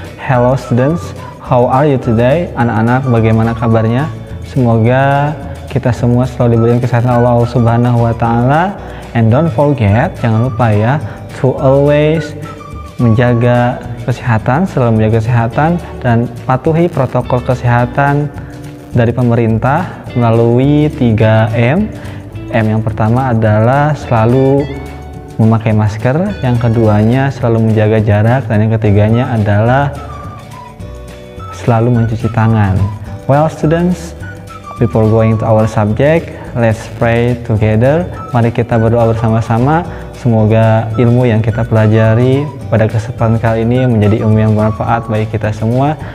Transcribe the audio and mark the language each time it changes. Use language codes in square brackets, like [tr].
[en] Hello students, how are you today? [id] Anak-anak, bagaimana kabarnya? Semoga kita semua selalu diberikan kesehatan Allah Subhanahu wa taala. [en] And don't forget, [id] jangan lupa ya, [en] to always [id] menjaga kesehatan, selalu menjaga kesehatan dan patuhi protokol kesehatan dari pemerintah melalui 3M. M yang pertama adalah selalu memakai masker, yang keduanya selalu menjaga jarak, dan yang ketiganya adalah selalu mencuci tangan. [en] Well students, before going to our subject, let's pray together. [id] Mari kita berdoa bersama-sama. Semoga ilmu yang kita pelajari pada kesempatan kali ini menjadi ilmu yang bermanfaat bagi kita semua.